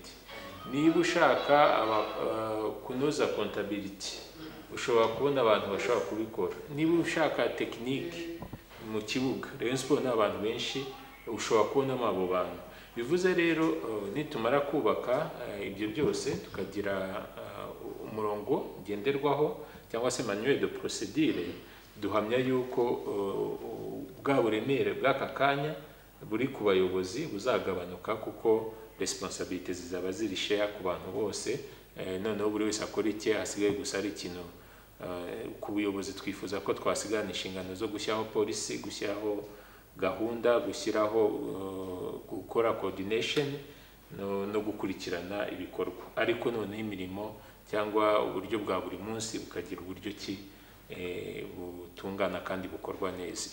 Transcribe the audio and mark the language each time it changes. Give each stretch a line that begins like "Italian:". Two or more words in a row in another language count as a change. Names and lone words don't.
Kinyarwanda: Niba ushaka kunoza comptability, ushobora kubona abantu bashobora kubikora. Niba ushaka technique mu kibuga, Rayon Sport n'abantu benshi ushobora kubonamo abo bantu. Bivuze rero nitumara kubaka ibyo byose tukagira umurongo ngenderwaho cyangwa se
French: manuel de procédure,
Kinyarwanda: duhamya yuko bwa buremere bw'aka kanya buri ku bayobozi buzagabanuka, kuko responsibility zizaba ziri share ku bantu bose. Noneho buri wese akora icye, hasigaye gusa ari ikintu ku buyobozi twifuza ko twasigana inshingano zo gushyiraho polisi, gushyiraho gahunda, gushyiraho gukora coordination no gukurikirana ibikorwa, ariko noneho imirimo cyangwa uburyo bwa buri munsi bukagira uburyo ki butungana kandi bukorwa neza.